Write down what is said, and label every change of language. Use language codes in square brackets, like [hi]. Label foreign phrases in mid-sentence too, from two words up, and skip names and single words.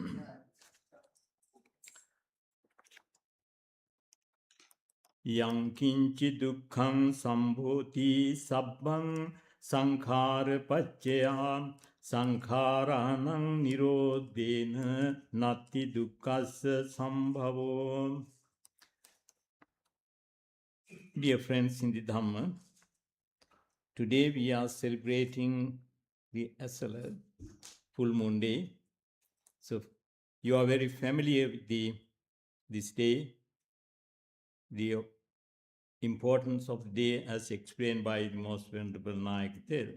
[pi] Yang kinchi dukkhang sambhoti sabbang sankhara paccaya sankharanang nirodhena natti dukkhassa sambhavo. [en] Dear friends in the Dhamma, today we are celebrating the Esala full moon day. So you are very familiar with this day, the importance of the day as explained by the Most Venerable Nayak Dev.